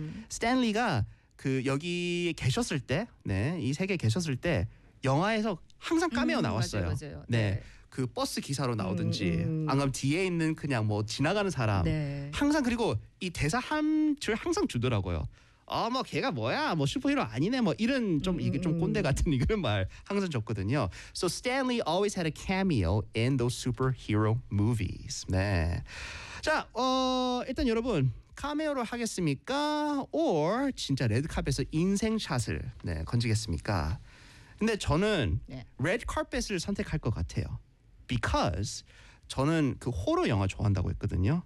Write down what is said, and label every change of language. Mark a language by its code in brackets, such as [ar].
[ko] 스탠리가 그 여기 계셨을 때, 네, 이 세계에 계셨을 때 영화에서 항상 카메오 나왔어요. 맞아요, 맞아요. 네. 네. 그 버스 기사로 나오든지 아니면 뒤에 있는 그냥 뭐 지나가는 사람. 네. 항상 그리고 이 대사 한 줄 항상 주더라고요. 아, 뭐 걔가 뭐야? 뭐 슈퍼히어로 아니네. 뭐 이런 좀 이게 좀 꼰대 같은 이런 말 항상 줬거든요. [en] So Stanley always had a cameo in those superhero movies. [ko] 네. 자, 일단 여러분 카메오를 하겠습니까? [en] or [ko] 진짜 레드카펫에서 인생샷을 네, 건지겠습니까? 근데 저는 네. 레드카펫을 선택할 것 같아요. [en] Because [ko] 저는 그 호러 영화 좋아한다고 했거든요.